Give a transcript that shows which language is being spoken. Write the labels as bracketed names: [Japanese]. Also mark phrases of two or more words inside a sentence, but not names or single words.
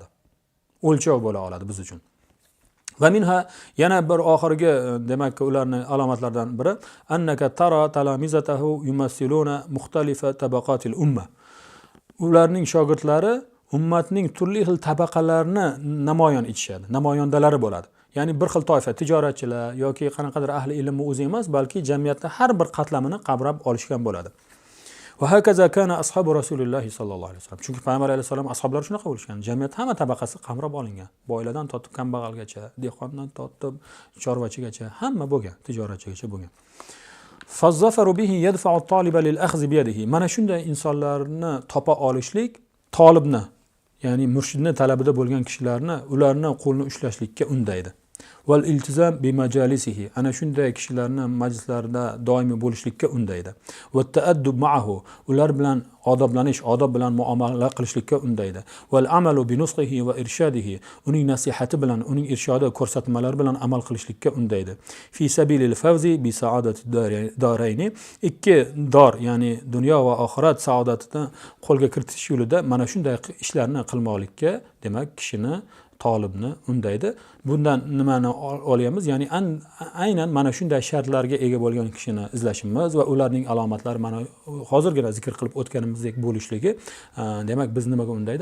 [Uzbek] O'lchov bo'la oladi biz uchun. [Arabic] ومنها [Uzbek] yana bir oxirgi demak ularning alomatlaridan biri [Arabic] أنك ترى تلاميذه يمثلون مختلف طبقات الأمة. [Uzbek] Ularning shogirdlari ummatning turli xil tabaqalarini namoyon etishadi, namoyandalari bo'ladi. Ya'ni bir xil toifa, tijoratchilar yoki qanaqadir ahli ilmni o'zi emas, balki jamiyatda har bir qatlamini qamrab olishgan bo'ladi. [Arabic] وهكذا كان أصحاب رسول الله صلى الله عليه وسلم. [Uzbek] Chunki payg'ambar alayhisalom ashablari shunaqa bo'lishgan. Jamiyat hamma tabaqasi qamrab olingan. Boylardan tortib kambag'algacha, dehqondan tortib chorvachigacha hamma bo'lgan, tijoratchigacha bo'lgan. [Arabic] فالظفر به يدفع الطالب للأخذ بيده. [Uzbek] Mana shunday insonlarni topa olishlik tolibni, ya'ni murshidni talabida bo'lgan kishilarni ularni qo'lini ushlashlikka undaydi. [Arabic] والالتزام بمجالسه, [Uzbek] ana shunday kishilarni majlislarida doimiy bo'lishlikka undaydi. [Arabic] والتأدب معه, [Uzbek] ular bilan odoblanish, odob bilan muomala qilishlikka undaydi. [Arabic] والعمل بنصحه وإرشاده, [Uzbek] uning nasihati bilan, uning irshodi, ko'rsatmalari bilan amal qilishlikka undaydi. [Arabic] في سبيل الفوز بسعادة الدارين, [Uzbek] ikki dor, ya'ni dunyo va oxirat saodatini qo'lga kiritish yo'lida mana shunday ishlarni qilmoqlikka demak kishini tolibni undaydi. Bundan nimani olyapmiz? Ya'ni aynan mana shunday shartlarga ega bo'lgan kishini izlashimiz va ularning alomatlari mana hozirgina zikr qilib o'tganimizdek bo'lishligi, demak biz nimaga undaydi?